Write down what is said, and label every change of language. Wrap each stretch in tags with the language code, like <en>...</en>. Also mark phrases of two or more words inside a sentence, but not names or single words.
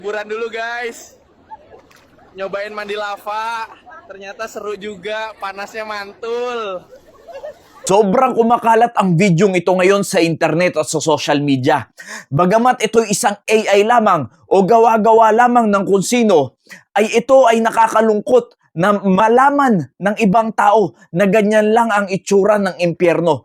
<id>Liburan dulu guys, nyobain mandi lava, ternyata seru juga, panasnya mantul.</id> <tl>Sobrang kumakalat ang videong ito ngayon sa internet at sa</tl> <en>social media.</en> <tl>Bagamat ito'y isang AI lamang o gawa-gawa lamang ng kung sino, ay ito ay nakakalungkot na malaman ng ibang tao na ganyan lang ang itsura ng impyerno.</tl>